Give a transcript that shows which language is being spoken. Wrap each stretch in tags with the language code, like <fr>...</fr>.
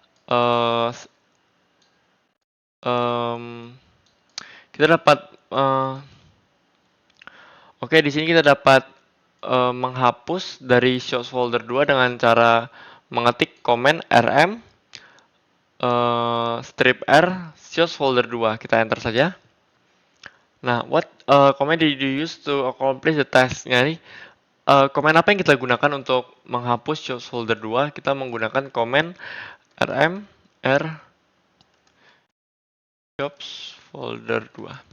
<id>eh, em, kita dapat oke, di sini kita dapat menghapus dari shows folder 2 dengan cara mengetik command rm strip r shows folder 2. Kita enter saja.</id> <en>Nah, what command did you use to accomplish the task?</en> <id>Jadi, command apa yang kita gunakan untuk menghapus shows folder 2? Kita menggunakan command rm r shows folder 2.</id>